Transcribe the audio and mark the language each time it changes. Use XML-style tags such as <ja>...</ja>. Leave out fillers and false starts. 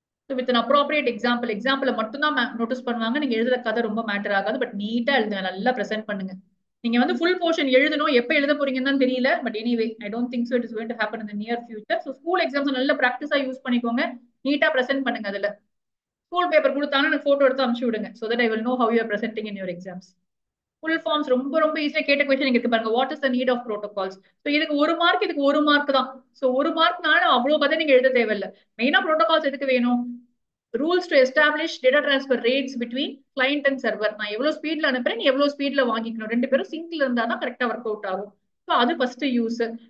<ta>With an appropriate example மட்டும் தான் notice பண்ணுவாங்க. நீங்க எழுதுற கதை ரொம்ப மேட்டர் ஆகாது. பட் நீட்டா எழுதுங்க, நல்லா பிரசென்ட் பண்ணுங்க. நீங்க வந்து ஃபுல் போர்ஷன் எழுதணும், எப்ப எழுத போறீங்கன்னு தான் தெரியல.</ta> <en>But anyway I don't think so it is going to happen in the near future. So</en> <ta>school exams நல்ல ப்ராக்டிஸா யூஸ் பண்ணிக்கோங்க, நீட்டா பிரசென்ட் பண்ணுங்க. அதுல ஸ்கூல் பேப்பர் கொடுத்தாங்கன்னா எனக்கு போட்டோ எடுத்து அனுப்பிச்சு விடுங்க,</ta> <en>so that I will know how you are presenting in your exams.</en> <ta>Full forms ரொம்ப ரொம்ப ஈஸியா கேட்ட கொஸ்டின் இருக்கு பாருங்க.</ta> <en>What is the need of protocols?</en> <ta>So இதுக்கு 1 மார்க், இதுக்கு 1 மார்க் தான். ஸோ 1 மார்க்னால அவ்வளவு கதை நீங்க எழுத தேவையில்லை. மெயினா ப்ரோட்டோகால்ஸ் எதுக்கு வேணும்?</ta> <en>Rules to establish data transfer rates between client and server.</en> <ta>நான் எவ்வளவு ஸ்பீட்ல அனுப்புறேன், நீ எவ்வளவு ஸ்பீட்ல வாங்கிக்கணும், 2 பேரும் சிங்க்ல இருந்தா தான் கரெக்டா ஒர்க் அவுட் ஆகும். ஸோ அது ஃபர்ஸ்ட் யூஸ்.</ta>